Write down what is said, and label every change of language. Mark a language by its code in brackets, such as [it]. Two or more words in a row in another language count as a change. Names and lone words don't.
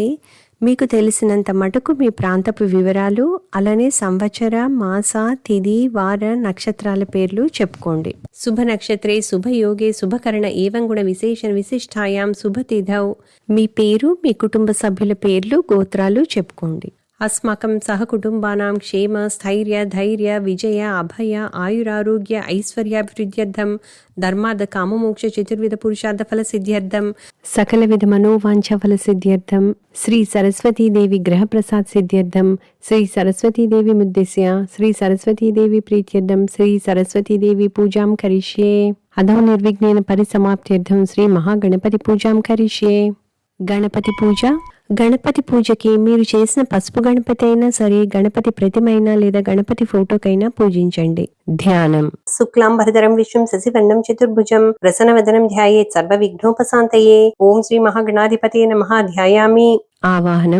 [te] మీకు తెలిసినంత మటుకు మీ ప్రాంతపు వివరాలు, అలానే సంవత్సర, మాస, తిథి, వార, నక్షత్రాల పేర్లు చెప్పుకోండి. [sa] శుభ నక్షత్రే శుభయోగే శుభకరణ ఏవం గుణ విశేషణ విశిష్టాయాం శుభతిథౌ. [te] మీ పేరు, మీ కుటుంబ సభ్యుల పేర్లు, గోత్రాలు చెప్పుకోండి. [sa] अस्माकं सहकुटुम्बानां क्षेम स्थैर्य धैर्य विजय अभय आयुरारोग्य ऐश्वर्याभिवृद्ध्यर्थं धर्मार्थ काममोक्ष चतुर्विध पुरुषार्थ फल सिद्ध्यर्थं सकल विध मनोवांछा फल सिद्ध्यर्थं श्री सरस्वती देवी ग्रह प्रसाद सिद्ध्यर्थं श्री सरस्वती देवी मुद्देस्य श्री सरस्वती देवी प्रीत्यर्थं श्री सरस्वती देवी पूजां करिष्ये अधो निर्विघ्नेन परिसमाप्त्यर्थं श्री महागणपति पूजां करिष्ये [te] గణపతి పూజ. గణపతి పూజకి మీరు చేసిన పసుపు గణపతి అయినా సరే, గణపతి ప్రతిమ అయినా లేదా గణపతి ఫోటోకైనా పూజించండి. ధ్యానం. [sa] శుక్లాంబరధరం విష్ణుం శశివర్ణం చతుర్భుజం ప్రసన్నవదనం ధ్యాయేత్ సర్వ విఘ్నోపశాంతయే. ఓం శ్రీ మహాగణాధిపతయే నమః. ధ్యాయామి. ఆవాహనం.